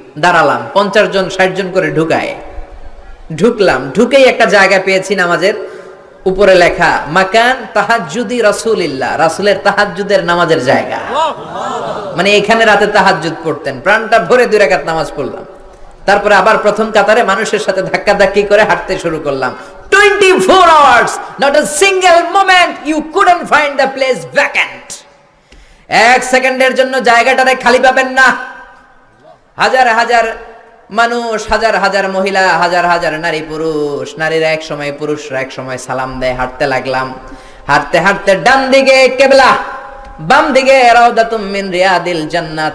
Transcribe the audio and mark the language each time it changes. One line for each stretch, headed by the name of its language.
Bangla: দাঁড়ালাম, 50 জন 60 জন করে ঢুকায়। ঢুকলাম, ঢুকেই একটা জায়গা পেয়েছি নামাজের, উপরে লেখা
Arabic: মাকান তাহাজ্জুদি রাসূলিল্লাহ,
Bangla: রাসূলের তাহাজ্জুদের নামাজের জায়গা। মানে এখানে রাতে তাহাজ্জুদ পড়তেন। প্রাণটা ভরে 2 রাকাত নামাজ পড়লাম। তারপরে আবার প্রথম কাতারে মানুষের সাথে ধাক্কাধাক্কি করে হাঁটতে শুরু করলাম।
English: 24 hours, not a single moment you couldn't find the place vacant.
Bangla: 1 সেকেন্ডের জন্য জায়গাটারে খালি পাবেন না। হাজার হাজার মানুষ, হাজার হাজার মহিলা, হাজার হাজার নারী পুরুষ। নারীরা এক সময়, পুরুষরা এক সময় সালাম দেয়। হাঁটতে লাগলাম, হাঁটতে হাঁটতে ডান দিকে কেবলা, বাম দিকে
Arabic: রাউদাতুম মিন রিয়াদিল জান্নাহ।